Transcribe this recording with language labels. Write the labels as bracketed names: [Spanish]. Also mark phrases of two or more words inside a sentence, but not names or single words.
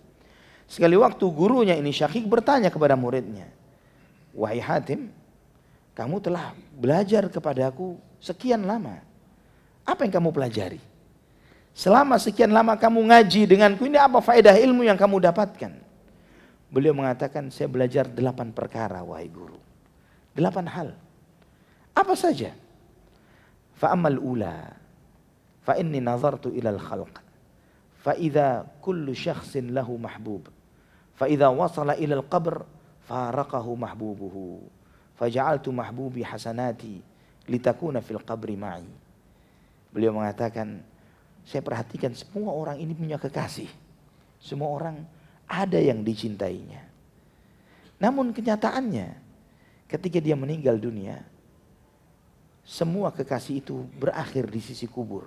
[Indonesian] Sekali waktu gurunya ini Syaqiq bertanya kepada muridnya, wahai Hatim, kamu telah belajar kepadaku sekian lama, apa yang kamu pelajari? Selama sekian lama kamu ngaji denganku ini, apa faedah ilmu yang kamu dapatkan? Beliau mengatakan, saya belajar 8 perkara wahai guru. 8 hal. Apa saja? [Arabic] فأما الأولى فإني نظرت إلى الخلق فإذا كل شخص له محبوب فإذا وصل إلى القبر فارقه محبوبه فجعلت محبوبي حسناتي لتكون في القبر معي. [Indonesian] Beliau mengatakan, saya perhatikan semua orang ini punya kekasih. Semua orang ada yang dicintainya. Namun kenyataannya ketika dia meninggal dunia, semua kekasih itu berakhir di sisi kubur.